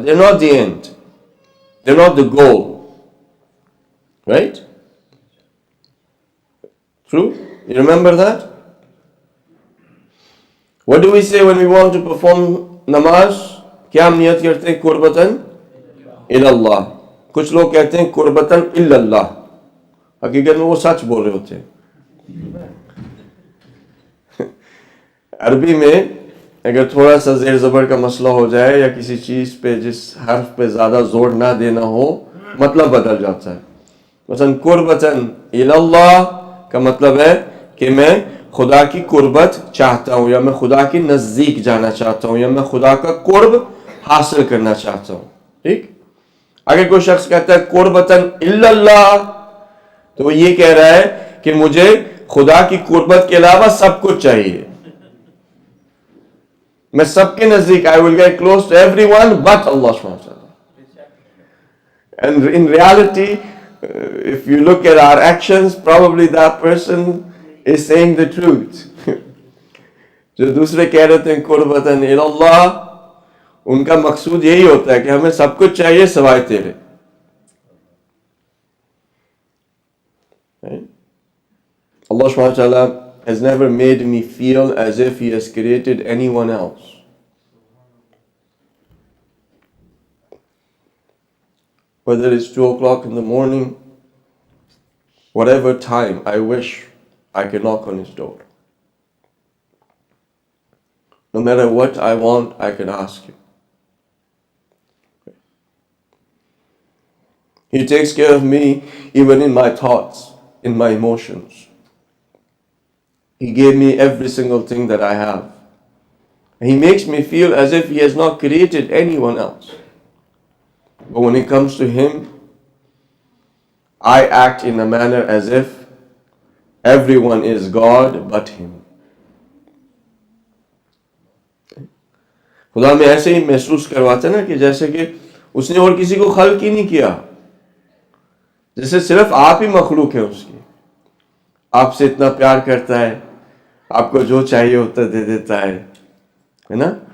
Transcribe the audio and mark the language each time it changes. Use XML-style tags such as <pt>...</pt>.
<en>They're not the end. They're not the goal. Right? True? You remember that? What do we say when we want to perform namaz?</en> <hi>क्या हम नियत करते हैं? कुर्बतन इल्लल्लाह। कुछ लोग कहते हैं कुर्बतन इल्लल्लाह, हकीकत में वो सच बोल रहे होते हैं। अरबी में अगर थोड़ा सा ज़ेर ज़बर का मसला हो जाए या किसी चीज़ पे जिस हर्फ पे ज़्यादा जोर ना देना हो, मतलब बदल जाता है। मसलन कुर्बतन इल्लल्लाह का मतलब है कि मैं खुदा की कुर्बत चाहता हूँ, या मैं खुदा के नज़दीक जाना चाहता हूँ, या मैं खुदा का कुर्ब हासिल करना चाहता हूँ। ठीक? अगर कोई शख्स कहता है कुर्बतन इल्लल्लाह, तो वो ये कह रहा है कि मुझे खुदा की कुर्बत के अलावा सब कुछ चाहिए, मैं सबके नजदीक,</hi> <en>I will get close to everyone but Allah subhanahu wa ta'ala. And in reality, if you look at our actions, probably that person is saying the truth.</en> <hi>जो दूसरे कह रहे थे कुर्बतन इल्लल्लाह, उनका मकसूद यही होता है कि हमें सब कुछ चाहिए सिवाय तेरे।</hi> <en>Allah subhanahu wa ta'ala has never made me feel as if He has created anyone else. Whether it's 2 o'clock in the morning, whatever time, I wish I could knock on His door. No matter what I want, I can ask Him. He takes care of me even in my thoughts, in my emotions. He gave me every single thing that I have. And He makes me feel as if He has not created anyone else. But when it comes to Him, I act in a manner as if everyone is God but Him.</en> <hi>खुदा में ऐसे ही महसूस करवाते ना कि जैसे कि उसने और किसी को खल्क ही नहीं किया, जैसे सिर्फ आप ही मखलूक है उसकी. आपसे इतना प्यार करता है, आपको जो चाहिए होता दे देता है ना.</hi>